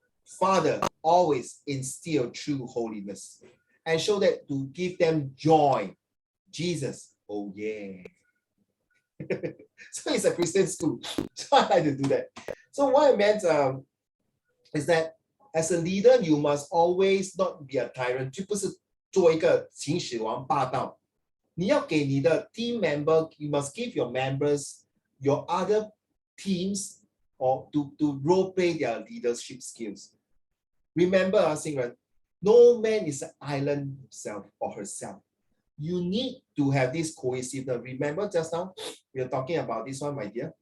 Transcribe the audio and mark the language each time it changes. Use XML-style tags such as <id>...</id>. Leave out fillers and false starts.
<en>Father always instill true holiness. And show that to give them joy. Jesus, oh yeah. So it's a Christian school. So I like to do that. So what I meant is that as a leader, you must always not be a tyrant.</en> <zh>就不是做一个秦始皇霸道。你要给你的</zh> <en>team member, you must give your members, your other teams, or to role play their leadership skills. Remember, Xingren, no man is an island himself or herself. You need to have this cohesiveness. Remember just now, we are talking about this one, my dear.</en>